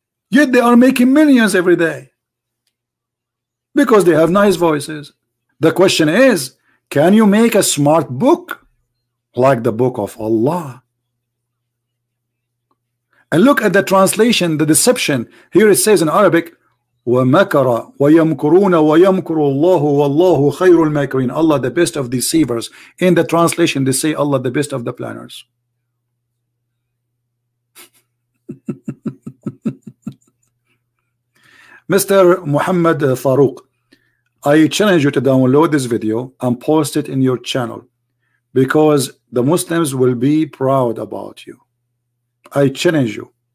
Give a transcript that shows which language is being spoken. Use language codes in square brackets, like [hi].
[en] Yet they are making millions every day because they have nice voices. The question is, can you make a smart book like the book of Allah? And look at the translation, the deception. Here it says in Arabic, [ar] وَمَكَرَ وَيَمْكُرُونَ وَيَمْكُرُ اللَّهُ وَاللَّهُ خَيْرُ الْمَاكِرِينَ. [en] Allah, the best of deceivers. In the translation, they say Allah, the best of the planners. Mr. Muhammad Farouk, I challenge you to download this video and post it in your channel, because the Muslims will be proud about you. I challenge you.